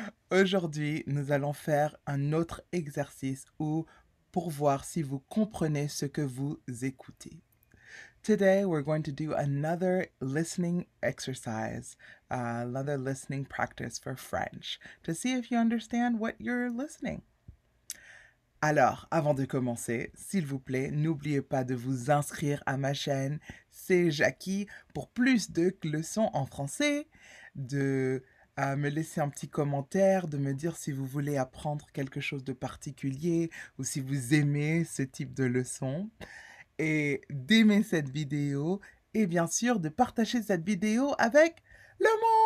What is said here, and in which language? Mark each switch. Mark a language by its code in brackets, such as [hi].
[fr] Aujourd'hui, nous allons faire un autre exercice pour voir si vous comprenez ce que vous écoutez. [en] Today, we're going to do another listening exercise, another listening practice for French, to see if you understand what you're listening. [fr] Alors, avant de commencer, s'il vous plaît, n'oubliez pas de vous inscrire à ma chaîne, c'est Jackie, pour plus de leçons en français, de me laisser un petit commentaire, de me dire si vous voulez apprendre quelque chose de particulier ou si vous aimez ce type de leçon, et d'aimer cette vidéo et bien sûr de partager cette vidéo avec le monde.